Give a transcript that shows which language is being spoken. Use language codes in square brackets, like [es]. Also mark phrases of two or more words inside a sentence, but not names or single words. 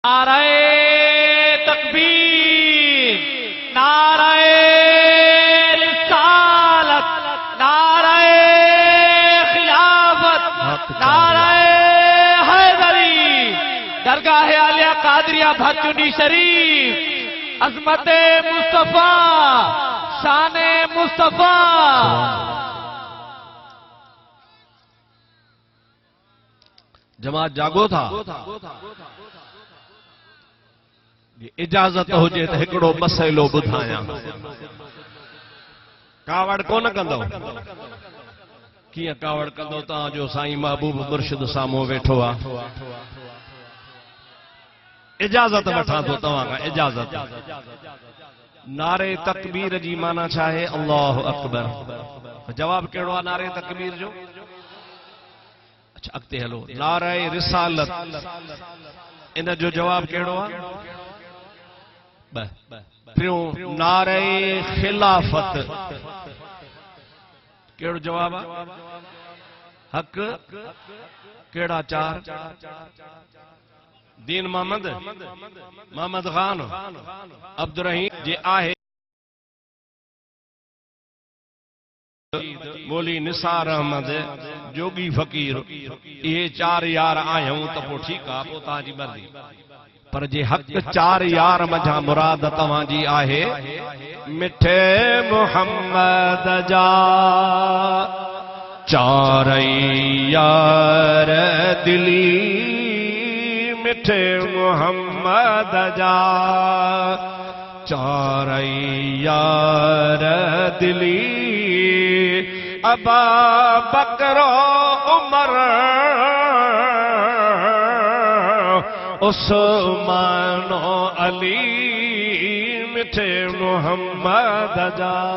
[sd] नारे तकबीर, नारे रिसालत, नारे खिलाफत, नारे हैदरी, दरगाह आलिया कादरिया भाचुंडी शरीफ, अजमत मुस्तफा, शान मुस्तफा। जमात जागो था इजाजत हुजे तो हिकड़ो मसइलो बुधाया। कावड़ कोन कंदो, किया कावड़ कंदो जो साईं महबूब मुर्शिद सामो वेठो आ। इजाजत वठां तो तव्हां खां इजाजत। नारे तकबीर जी माना छा है? [ar] الله أكبر. [sd] जवाब केड़ो आ नारे तकबीर जो? अच्छा अगते हलो। नारे रिसालत, इन जो जवाब केड़ो आ? प्रियों नारे खिलाफत, केड़ो जवाब आ? हक केड़ा चार? दीन मोहम्मद खान अब्दुर्रहीम जे आहे, मोली निसार अहमद, जोगी फकीर, ये चार यार आयूं तो पो ठीक आ, पो ताजी मर्जी। पर जे हक चार यार मझा मुराद तवां जी आहे, मिठे मोहम्मद जा चार यार दिली, मिठे मोहम्मद जा चार यार दिली, अबा बकरो उमर उस्मानो अली, मिठे मोहम्मद जा।